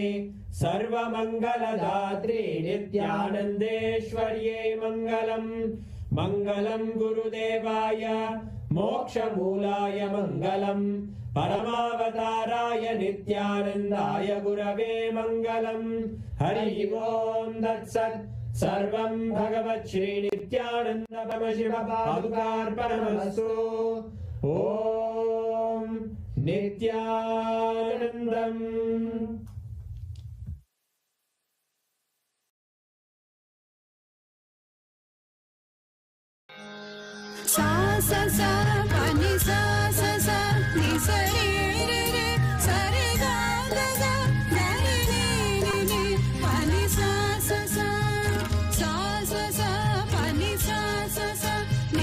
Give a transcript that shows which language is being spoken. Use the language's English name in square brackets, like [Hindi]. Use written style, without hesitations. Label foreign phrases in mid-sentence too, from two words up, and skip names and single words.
[Sanskrit] सर्वमङ्गलदात्रे नित्यानन्देश्वर्यै मङ्गलम् मङ्गलम् गुरुदेवाय मोक्षमूलाय मङ्गलम् परमावताराय नित्यानन्दाय गुरवे मङ्गलम् हरि ओम् तत्सत् सर्वम् भगवत् श्रीनित्यानन्द परमशिवपादुकार्पणमस्तु ॐ नित्यानन्दम् सा सा सा pani sa sa sa ni sa re re re sa re ga ga ga ga re re re re pani sa sa sa sa sa sa pani sa sa sa ni